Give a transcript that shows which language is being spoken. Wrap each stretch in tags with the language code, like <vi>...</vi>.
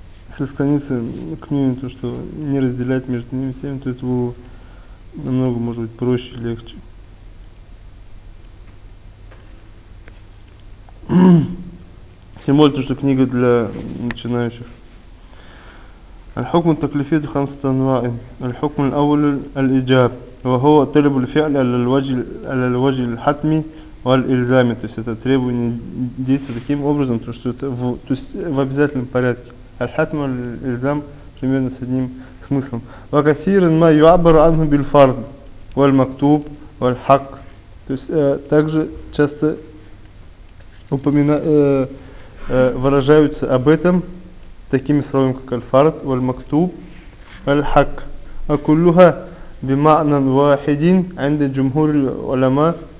<ru>Если склониться к мнению, то что не разделять между ними всеми, то это было намного, может быть, проще, легче. Тем более, то, что книга для начинающих.</ru> <ar>الحكم التكليفي ذو خمسة أنواع. الحكم الأول الإجاب وهو طلب الفعل على الوجه الحتمي والإلزام.</ar> <ru>То есть это требование действия таким образом, то что это в обязательном порядке.</ru> <ar>الحتم والإلزام</ar> <ru>примерно с одним смыслом.</ru> <ar>وكثير ما يعبر عنه بالفرض والمكتوب والحق.</ar> <ru>То есть также часто выражаются об этом такими словами, как аль-фард, валь-мактуб, валь-хак.</ru> <ar>А куллюха бима'нан вахидин анда джумхур уляма.</ar>